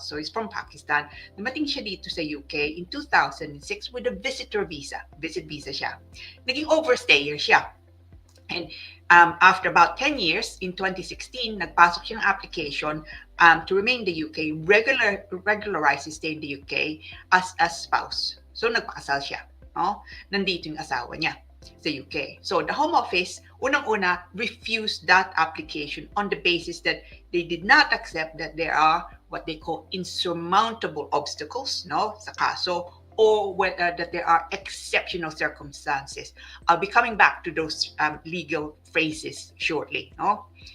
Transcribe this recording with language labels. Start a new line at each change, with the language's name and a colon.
English: So he's from Pakistan.
Filipino: Dumating siya dito sa UK
English: in 2006 with a visitor visa. Visit visa siya.
Filipino: Naging overstayer siya.
English: And after about 10 years, in 2016,
Filipino: nagpasok siya ng
English: application to remain in the UK, regularize his stay in the UK as a spouse.
Filipino: So nagpakasal siya. No? Nandito yung asawa niya sa UK.
English: So the Home Office, unang-una, refused that application on the basis that they did not accept that there are what they call insurmountable obstacles, no, sa kaso, or whether that there are exceptional circumstances. I'll be coming back to those legal phrases shortly, no?